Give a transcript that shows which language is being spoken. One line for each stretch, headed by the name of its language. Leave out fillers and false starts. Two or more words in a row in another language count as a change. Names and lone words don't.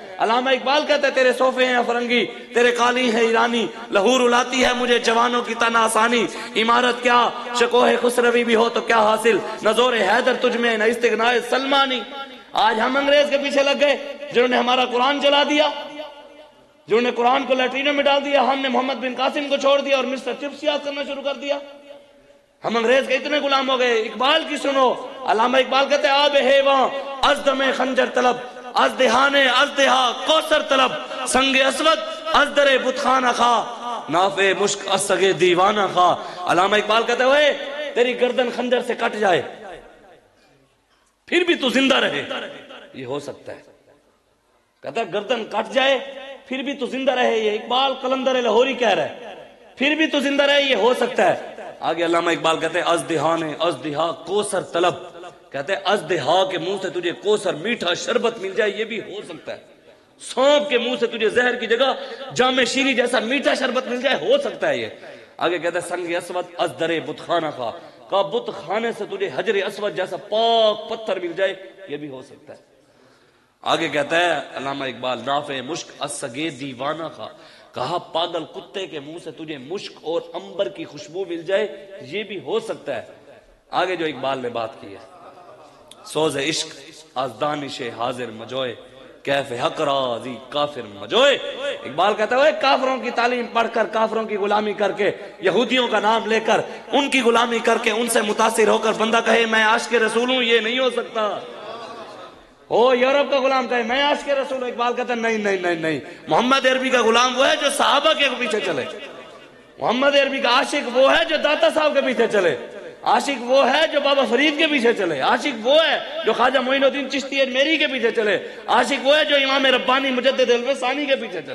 Urdu: علامہ اقبال کہتے ہیں تیرے صوفے ہیں فرنگی، تیرے قالی ہیں ایرانی، لہور الاتی ہے مجھے جوانوں کی تن آسانی، عمارت کیا شکوہ خسروی بھی ہو تو کیا حاصل، نہ زور حیدر تجھ میں نہ استغناء سلمانی۔ آج ہم انگریز کے پیچھے لگ گئے جنہوں نے ہمارا قرآن جلا دیا، جنہوں نے قرآن کو لیٹرینوں میں ڈال دیا، ہم نے محمد بن قاسم کو چھوڑ دیا اور مسٹر چپس یاد کرنا شروع کر دیا۔ ہم انگریز کے اتنے غلام ہو گئے۔ اقبال کی سنو، علامہ اقبال کہتے ہیں
Persian: آب ہیواں از دم خنجر طلب، از دہان از دہا کوثر طلب، سنگ اسود از در بتخانہ خا، نافع مشک از سگے دیوانہ خا۔
Urdu: علامہ اقبال کہتے ہیں تیری گردن خنجر سے کٹ جائے پھر بھی تو زندہ رہے، یہ ہو سکتا ہے۔ کہتا ہے گردن کٹ جائے پھر بھی تو زندہ رہے، یہ اقبال قلندر لاہوری کہہ رہا ہے، پھر بھی تو زندہ رہے، یہ ہو سکتا ہے۔ آگے علامہ اقبال کہتے ہیں
Persian: از دہان از دہا کوثر طلب،
Urdu: کہتے ہیں از دہا کے منہ سے تجھے کوثر میٹھا شربت مل جائے، یہ بھی ہو سکتا ہے۔ سونپ کے منہ سے تجھے زہر کی جگہ جام شیری جیسا میٹھا شربت مل جائے، ہو سکتا ہے یہ۔ آگے کہتے ہیں
Persian: سنگ اسود از در بت خانہ خا،
Urdu: کا بت خانے سے تجھے حجر اسود جیسا پاک پتھر مل جائے، یہ بھی ہو سکتا ہے۔ آگے کہتا ہے علامہ اقبال
Persian: نافع مشک از سگے دیوانہ خا،
Urdu: کہا پاگل کتے کے منہ سے تجھے مشک اور عنبر کی خوشبو مل جائے، یہ بھی ہو سکتا ہے۔ آگے جو اقبال نے بات کی ہے
Persian: سوز عشق از دانش حاضر مجوئے، کیف حق رازی کافر مجوئے۔
Urdu: اقبال کہتا ہے کافروں کی تعلیم پڑھ کر، کافروں کی غلامی کر کے، یہودیوں کا نام لے کر، ان کی غلامی کر کے، ان سے متاثر ہو کر بندہ کہے میں عاشق رسول ہوں، یہ نہیں ہو سکتا۔ ہو یورپ کا غلام کہے میں عاشق رسول ہوں، اقبال کہتا ہے نہیں نہیں نہیں نہیں، محمد عربی کا غلام وہ ہے جو صحابہ کے پیچھے چلے، محمد عربی کا عاشق وہ ہے جو داتا صاحب کے پیچھے چلے، عاشق وہ ہے جو بابا فرید کے پیچھے چلے، عاشق وہ ہے جو خواجہ معین الدین چشتی اجمیری کے پیچھے چلے، عاشق وہ ہے جو امام ربانی مجدد الف ثانی کے پیچھے چلے۔